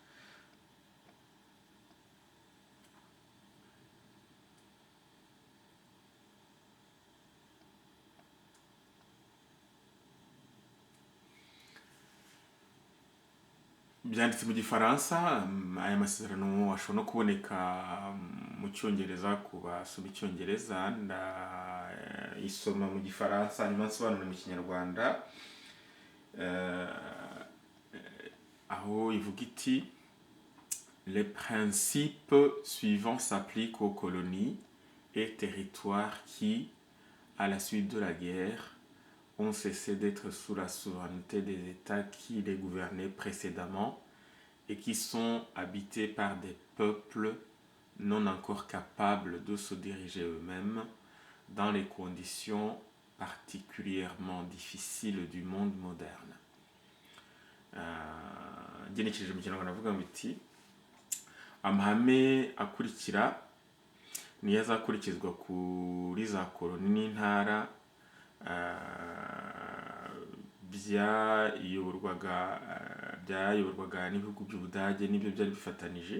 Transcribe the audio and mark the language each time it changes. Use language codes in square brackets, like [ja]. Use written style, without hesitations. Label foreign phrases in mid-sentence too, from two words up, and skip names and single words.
[rw] byanditse mu Gifaransa. Aya masezerano ashobora no kuboneka mu Cyongereza ku basoma Icyongereza. Isoma mu Gifaransa nyuma nsobanura mu Kinyarwanda, aho ivuga iti: [fr] les principes suivants s'appliquent aux colonies et territoires qui, à la suite de la guerre, ont cessé d'être sous la souveraineté des États qui les gouvernaient précédemment et qui sont habités par des peuples non encore capables de se diriger eux-mêmes dans les conditions particulièrement difficiles du monde moderne. [rw] Genekereje mu Kinyarwanda avuga ngo iti: amahame akurikira niyo azakurikizwa kuri za koloni n'intara byayoborwaga n'ibihugu by'Ubudage n'ibyo byari bifatanije.